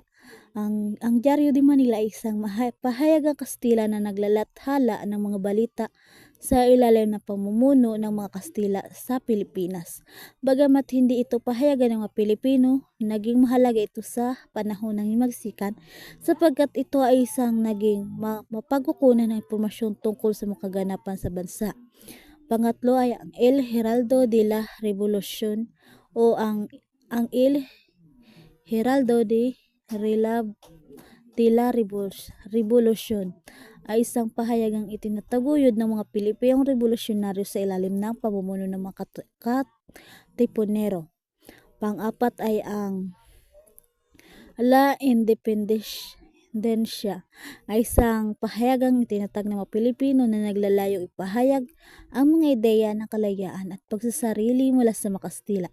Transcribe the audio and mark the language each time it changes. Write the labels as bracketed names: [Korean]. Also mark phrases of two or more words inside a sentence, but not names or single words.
[Filipino] Ang Diario de Manila ay isang pahayagang Kastila na naglalathala ng mga balita sa ilalim ng pamumuno ng mga Kastila sa Pilipinas. Bagamat hindi ito pahayagan ng mga Pilipino, naging mahalaga ito sa panahon ng himagsikan sapagkat ito ay isang naging mapagkukunan ng impormasyon tungkol sa mga kaganapan sa bansa. Pangatlo ay ang El Heraldo de la Revolución o ang El Heraldo de la Revolución ay isang pahayagang itinataguyod ng mga Pilipinong revolusyonaryo sa ilalim ng pamumuno ng mga katipunero. Pang-apat ay ang La Independencia ay isang pahayagang itinatag ng mga Pilipino na naglalayong ipahayag ang mga ideya ng kalayaan at pagsasarili mula sa mga Kastila.